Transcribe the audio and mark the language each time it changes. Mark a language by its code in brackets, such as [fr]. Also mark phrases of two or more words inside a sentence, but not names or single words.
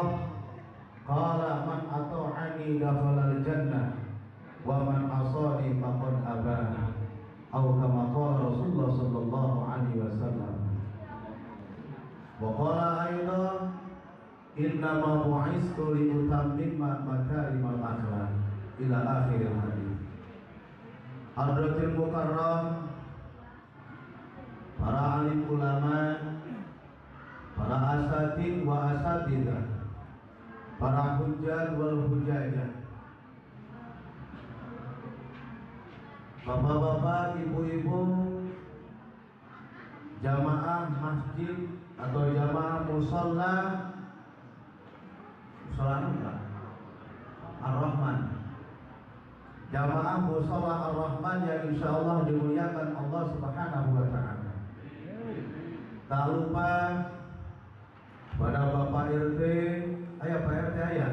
[ar] قال من أطاعني دخل الجنة ومن عصاني فقد أبى. [id] Atau [ar] كما قال رسول الله صلى الله عليه وسلم. وقال أيضا، إنما بعثت لأتمم مكارم الأخلاق إلى آخر الحديث. حضرة المكرم, [id] para alim ulama, para [ar] أساتيذ وأساتيذة, [id] para [ar] حجاج والحجاجة, [id] bapak-bapak, ibu-ibu, jamaah masjid atau jamaah musalla Ar-Rahman, jamaah musalla Ar-Rahman yang insyaallah dimuliakan Allah [ar] سبحانه وتعالى. [id] Tak lupa pada Bapak RT, ayah Pak RT ayah.